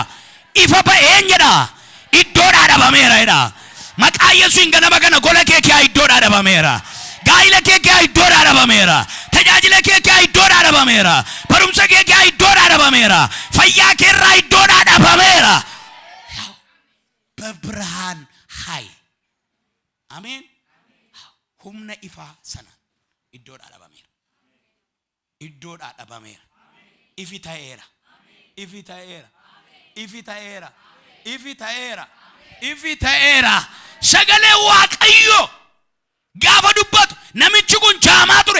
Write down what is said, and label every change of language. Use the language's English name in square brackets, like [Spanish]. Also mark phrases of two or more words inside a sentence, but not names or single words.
[Oromo] Ifa ba'een jedha. Iddoodhaa dhabameera jedha. Maqaa Yesuusiin ganama kana gola kee kee iddoodhaa dhabameera. Gaa'ila kee kee iddoodhaa dhabameera. Tajaajila kee kee iddoodhaa dhabameera. Barumsa kee kee iddoodhaa dhabameera. Fayyaa kee irraa iddoodhaa dhabameera. [Amharic] በብርሃን ኃይል አሜን [Oromo] humna ifaa sana iddoodhaa dhabameera. Iddoodhaa dhabameera. Ifi ta'eera. Ifi ta'eera. Ifi ta'eera. Ifi ta'eera. Ifi ta'eera. Sagalee Waaqayyoo gaafa dubbatu namichi kun jaamaa ture.